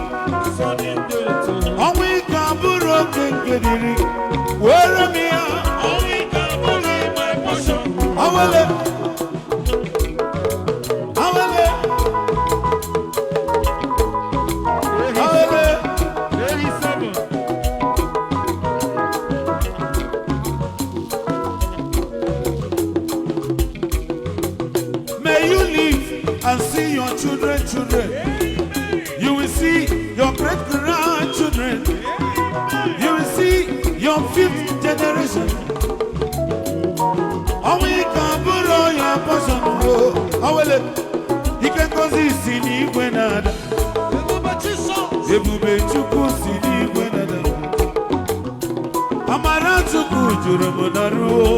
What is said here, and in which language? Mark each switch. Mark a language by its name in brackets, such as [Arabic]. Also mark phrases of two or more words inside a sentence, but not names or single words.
[Igbo] Ọnwụ ike abụrụ oke nke dịrị gị. Were m ya. Awele. Awele. Awele. [English] May you live and see your children. You will see your great-grandchildren. You will see your 5th generation. [Igbo] Onwe ka bụrụ ya portion o. Awele, ike ngozi si n'igwe na-ada. Ebube Chukwu si n'igwe na-ada. Amara Chukwu juru m n'arụ.